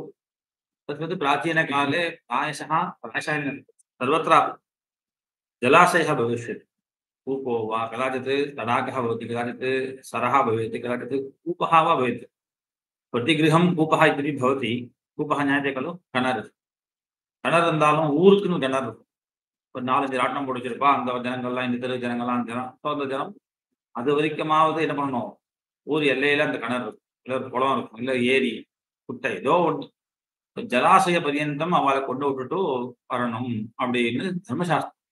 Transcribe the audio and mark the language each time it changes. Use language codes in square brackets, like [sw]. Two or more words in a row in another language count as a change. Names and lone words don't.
[sa] तस्मात् प्राचीनकाले प्रायशः सर्वत्र जलाशयः भविष्यति, कूपो वा, कदाचित् तडागः भवति, कदाचित् सरः भवेत्, कदाचित् कूपः वा भवेत्। प्रतिगृहं कूपः इति भवति। कूपः ज्ञायते खलु, [ta] किणर् இருந்தாலும் ஊருக்குன்னு கிணறு இருக்கும். ஒரு 4-5 ராட்டினம் போட்டு வச்சிருப்பா, அந்த ஜனங்கள்லாம், இந்த தெரு ஜனங்கள்லாம், அந்த ஜனம் அது வரைக்குமாவது என்ன பண்ணணும், ஊர் எல்லையில அந்த கிணறு இருக்கும், இல்லை ஒரு குளம் இருக்கும், இல்லை ஏரி குட்டை ஏதோ ஒன்று, ஜலாசய பரியந்தம் அவளை கொண்டு விட்டுட்டு வரணும் அப்படின்னு தர்மசாஸ்திரம்.